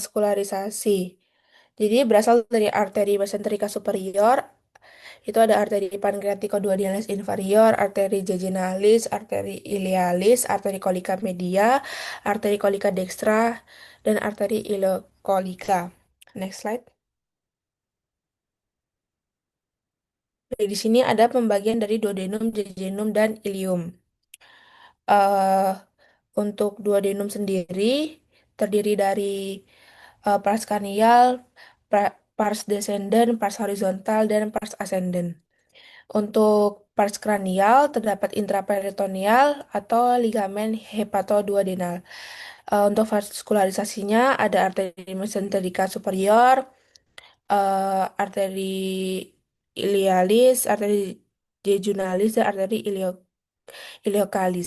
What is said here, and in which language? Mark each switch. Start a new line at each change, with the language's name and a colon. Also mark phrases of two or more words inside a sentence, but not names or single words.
Indonesian: Jadi berasal dari arteri mesenterika superior, Itu ada arteri pankreatikoduodenalis inferior, arteri jejunalis, arteri ilialis, arteri kolika media, arteri kolika dextra, dan arteri ileokolika.
English: Next slide.
Indonesian: Di sini ada pembagian dari duodenum, jejunum, dan ilium. eh untuk duodenum sendiri terdiri dari pars cranial, pars descendens, pars horizontal, dan pars ascendens. Untuk pars cranial terdapat intraperitoneal atau ligamen hepatoduodenal. Untuk vaskularisasinya ada arteri mesenterica superior, arteri ilialis, arteri jejunalis, dan arteri ileokalis.